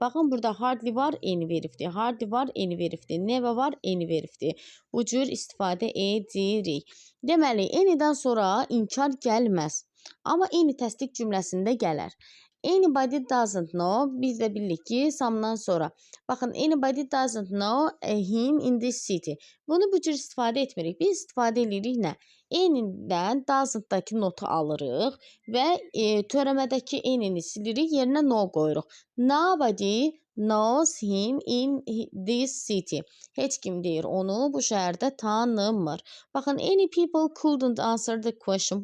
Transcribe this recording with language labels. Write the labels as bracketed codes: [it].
[az] Baxın, burada hardly var, any veribdir. Hardly var, any veribdir. Never var, any veribdir. Bu cür istifadə edirik. Deməli, any'dən sonra inkar gəlməz. Amma any təsdiq cümləsində gələr. [en] anybody doesn't know. [az] Biz də bilirik ki, samdan sonra. [en] Baxın, anybody doesn't know him in this city. [az] Bunu bu cür istifadə etmirik. Biz istifadə edirik nə? Any'dən doesn't-dakı notu alırıq və törəmədəki any'ni silirik, yerinə no qoyuruq. [en] Nobody knows him in this city. [az] Heç kim deyir onu bu şəhərdə tanımır. [en] Baxın, any people couldn't answer the question.